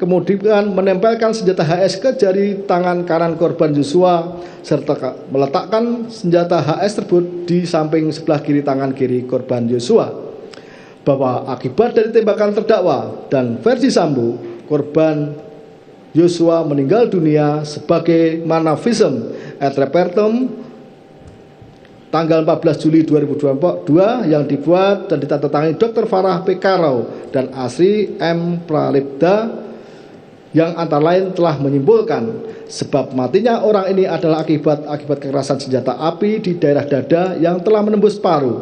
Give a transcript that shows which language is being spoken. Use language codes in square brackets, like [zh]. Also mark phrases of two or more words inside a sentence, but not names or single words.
[id] kemudian menempelkan senjata HS ke jari tangan kanan korban Joshua serta meletakkan senjata HS tersebut di samping sebelah kiri tangan kiri korban Joshua. Bahwa akibat dari tembakan terdakwa dan versi Sambo, korban Joshua meninggal dunia sebagaimana [la] visum et repertum [id] tanggal 14 Juli 2022 yang dibuat dan ditandatangani Dr. Farah P. Karau dan Asri M. Pralipda, yang antara lain telah menyimpulkan sebab matinya orang ini adalah akibat kekerasan senjata api di daerah dada yang telah menembus paru.